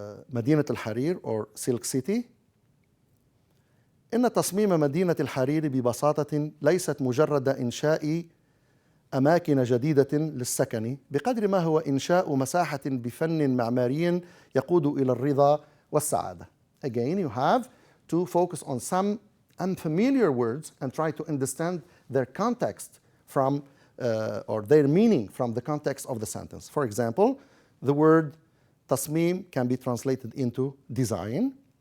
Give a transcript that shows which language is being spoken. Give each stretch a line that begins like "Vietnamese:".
Arabic: مدينة الحرير or Silk City. إن تصميم مدينة الحرير ببساطة ليست مجرد إنشاء أماكن جديدة للسكن بقدر ما هو إنشاء مساحة بفن معماري يقود إلى الرضا والسعادة.
English: Again, you have to focus on some unfamiliar words and try to understand their context from or their meaning from the context of the sentence. For example, the word تصميم can be translated into design.